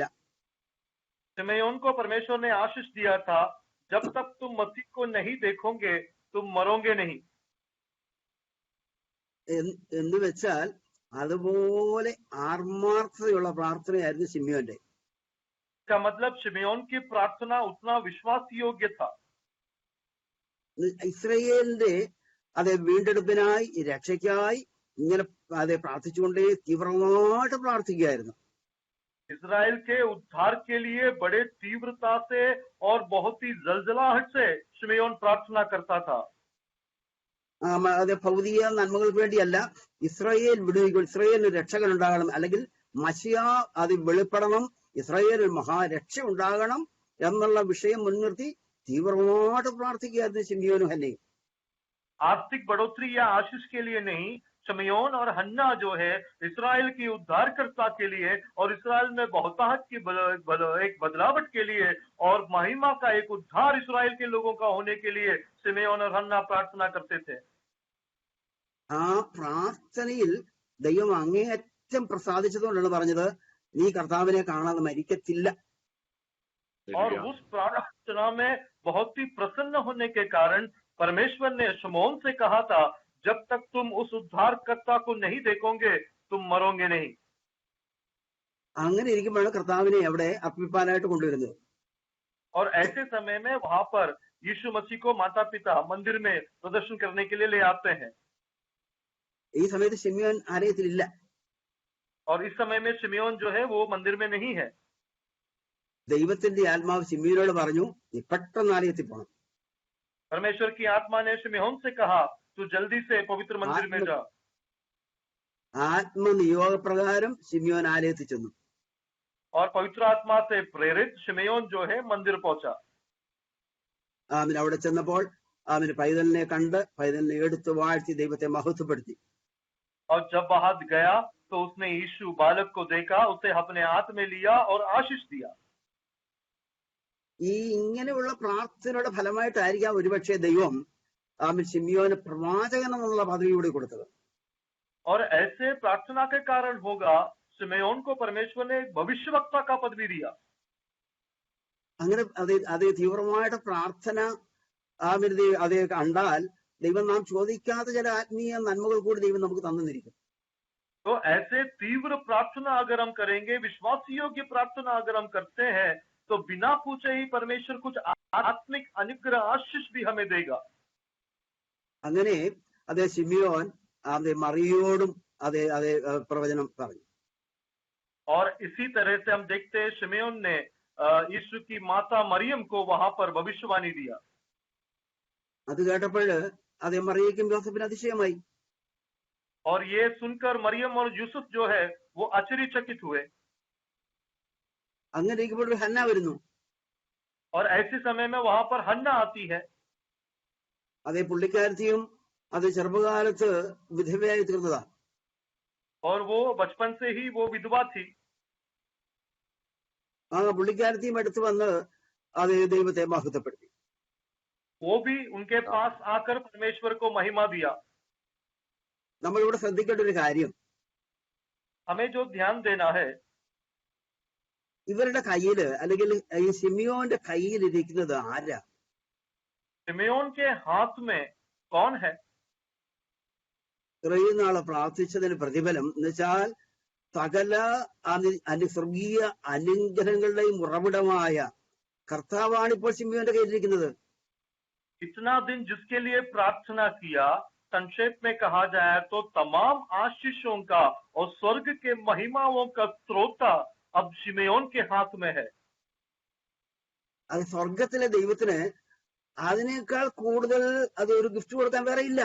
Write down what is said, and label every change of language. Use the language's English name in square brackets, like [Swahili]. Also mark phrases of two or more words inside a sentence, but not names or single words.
[Hindi] शिमयोन को परमेश्वर ने आशीष दिया था, जब तक तुम मसीह को नहीं देखोगे तुम मरोगे नहीं. [Malayalam] എന്ന് വെച്ചാൽ അതുപോലെ ആത്മാർത്ഥതയുള്ള പ്രാർത്ഥനയായിരുന്നു ശിമ്യോന്റെ. [Hindi] इसका मतलब शिमयोन की प्रार्थना उतना विश्वास योग्य था. [Malayalam] ഇസ്രയേലിന്റെ അതെ വീണ്ടെടുപ്പിനായി രക്ഷയ്ക്കായി ഇങ്ങനെ അതെ പ്രാർത്ഥിച്ചുകൊണ്ടേ തീവ്രമായിട്ട് പ്രാർത്ഥിക്കുകയായിരുന്നു. [Hindi] इजराइल के उद्धार के लिए बड़े तीव्रता से और बहुत ही जलजलाहट से शिमयोन प्रार्थना करता था. [Malayalam] അതെ ഭൗതിക നന്മകൾക്ക് വേണ്ടിയല്ല, ഇസ്രായേലിന് രക്ഷകൻ ഉണ്ടാകണം, അല്ലെങ്കിൽ മശിയ അത് വെളിപ്പെടണം, ഇസ്രായേലിൽ മഹാരക്ഷ ഉണ്ടാകണം എന്നുള്ള വിഷയം മുൻനിർത്തി തീവ്രമായിട്ട് പ്രാർത്ഥിക്കുകയായിരുന്നു ശിമ്യോനും ഹന്നയും. [Hindi] आर्थिक बढ़ोतरी या आशीष के लिए नहीं, शिमयोन और हन्ना जो है इस्राएल की उद्धारकर्ता के लिए और इस्राएल में बहुताहत की एक बदलावट के लिए और महिमा का एक उद्धार इस्राएल के लोगों का होने के लिए शिमयोन और हन्ना प्रार्थना करते थे. [Malayalam] ആ പ്രാർത്ഥനയിൽ ദൈവം അങ്ങേയറ്റം പ്രസാദിച്ചതുകൊണ്ടാണ് പറഞ്ഞത്, നീ കർത്താവിനെ കാണാതെ മരിക്കത്തില്ല. [Hindi] और उस प्रार्थना में बहुत ही प्रसन्न होने के कारण परमेश्वर ने शिमोन से कहा था, जब तक तुम उस उद्धारकर्ता को नहीं देखोगे तुम मरोगे नहीं. [Malayalam] അങ്ങനെ ഇരിക്കുമ്പോഴാണ് കർത്താവിനെ അവിടെ അർപ്പിപ്പാനായിട്ട് കൊണ്ടുവരുന്നത്. [Hindi] और ऐसे समय में वहां पर यीशु मसीह को माता पिता मंदिर में प्रदर्शन करने के लिए ले आते हैं. [Malayalam] ഈ സമയത്ത് ശിമ്യോൻ ആലയത്തിലില്ല. [Hindi] और इस समय में शिमयोन जो है वो मंदिर में नहीं है. [Malayalam] ദൈവത്തിന്റെ ആത്മാവ് ശിമ്യോനോട് പറഞ്ഞു, നീ പെട്ടെന്ന് ആലയത്തിൽ പോകണം. [Hindi] परमेश्वर की आत्मा ने शिमयोन से कहा, तू जल्दी से पवित्र मंदिर में जा. [Malayalam] ആത്മനിയോഗപ്രകാരം ശിമ്യോൻ ആലയത്തിൽ ചെന്നു. [Hindi] और पवित्र आत्मा से प्रेरित शिमयोन जो है मंदिर पहुंचा. [Malayalam] അവിടെ ചെന്നപ്പോൾ പൈതലിനെ കണ്ട് പൈതലിനെ എടുത്ത് വാഴ്ത്തി ദൈവത്തെ മഹത്വപ്പെടുത്തി. [Hindi] और जब वहां गया तो उसने यीशु बालक को देखा, उसे अपने हाथ में लिया और आशीष दिया. [Malayalam] ഈ ഇങ്ങനെയുള്ള പ്രാർത്ഥനയുടെ ഫലമായിട്ടായിരിക്കാം ഒരുപക്ഷെ ദൈവം ശിമ്യോന് പ്രവാചകൻ എന്നുള്ള പദവി കൂടി കൊടുത്തത്. [Hindi] और ऐसे प्रार्थना के कारण होगा शिमयोन को परमेश्वर ने भविष्यवक्ता का पद भी दिया. [Malayalam] അങ്ങനെ അതേ തീവ്രമായിട്ട് പ്രാർത്ഥന അതേ കണ്ടാൽ ദൈവം നാം ചോദിക്കാത്ത ചില ആത്മീയ നന്മകൾ കൂടി ദൈവം നമുക്ക് തന്നിരിക്കും. [Hindi] तो ऐसे तीव्र प्रार्थना अगर हम करेंगे, विश्वास योग्य प्रार्थना अगर हम करते हैं, तो बिना पूछे ही परमेश्वर कुछ आत्मिक अनुग्रह आशीष भी हमें देगा. [Malayalam] അങ്ങനെ അതേ ശിമ്യോൻ അതേ മറിയോടും അതേ പ്രവചനം പറഞ്ഞു. [Hindi] और इसी तरह से हम देखते हैं शिमयोन ने यीशु की माता मरियम को वहां पर भविष्यवाणी दिया. [Malayalam] അത് കേട്ടപ്പോൾ അതേ മറിയയ്ക്കും യോസഫിന് അതിശയമായി. [Hindi] और ये सुनकर मरियम और यूसुफ जो है वो आश्चर्यचकित हुए. [Malayalam] അങ്ങനെ ഇരിക്കുമ്പോൾ ഹന്ന വരുന്നു. [Hindi] और ऐसे समय में वहां पर हन्ना आती है. [Malayalam] അതേ പുള്ളിക്കാരത്തിയും അത് ചെറുപ്പകാലത്ത് വിധവയായി തീർന്നതാ. [Hindi] और वो बचपन से ही वो विधवा थी. [Malayalam] ആ പുള്ളിക്കാരത്തെയും അടുത്ത് വന്ന് അത് ദൈവത്തെ മഹത്വപ്പെടുത്തി. [Hindi] वो भी उनके पास आकर परमेश्वर को महिमा दिया. [Malayalam] നമ്മളിവിടെ ശ്രദ്ധിക്കേണ്ട ഒരു കാര്യം, [Hindi] हमें जो ध्यान देना है, [Malayalam] ഇവരുടെ കയ്യില് അല്ലെങ്കിൽ ഈ ശിമിയോന്റെ കയ്യിൽ ഇരിക്കുന്നത് ആരാ? [Hindi] शिमयोन के हाथ में कौन है? [Malayalam] ഇത്രയും നാള് പ്രാർത്ഥിച്ചതിന് പ്രതിഫലം എന്ന് വെച്ചാൽ സകല സ്വർഗീയ അനുഗ്രഹങ്ങളുടെയും ഉറവിടമായ കർത്താവാണ് ഇപ്പോൾ ശിമിയോന്റെ കയ്യിലിരിക്കുന്നത്. [Hindi] इतना दिन जिसके लिए प्रार्थना किया, संक्षेप में कहा जाए तो तमाम आशीषों का और स्वर्ग के महिमाओं का स्रोता अब शिमयोन के हाथ में है. [Malayalam] അത് സ്വർഗത്തിലെ ദൈവത്തിന് അതിനേക്കാൾ കൂടുതൽ അത് ഒരു ഗിഫ്റ്റ് കൊടുക്കാൻ വേറെ ഇല്ല.